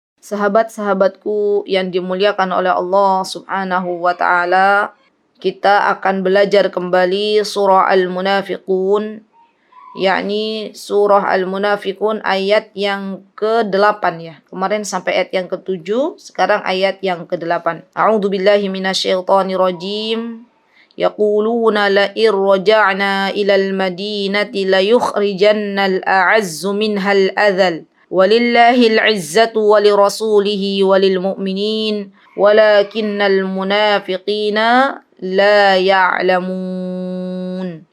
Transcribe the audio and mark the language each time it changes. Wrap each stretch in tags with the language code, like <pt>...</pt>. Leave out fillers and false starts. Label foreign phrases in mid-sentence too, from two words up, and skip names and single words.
<id>Sahabat-sahabatku yang dimuliakan oleh Allah</id> <ar>سبحانه وتعالى,</ar> <id>kita akan belajar kembali surah Al-Munafiqun, yakni surah Al-Munafiqun ayat yang ke-8 ya. Kemarin sampai ayat yang ke-7, sekarang ayat yang ke-8.</id> <ar>أعوذ بالله من الشيطان الرجيم. يقولون لئن رجعنا إلى المدينة ليخرجن الأعز منها الأذل. ولله العزة ولرسوله وللمؤمنين ولكن المنافقين لا يعلمون.</ar>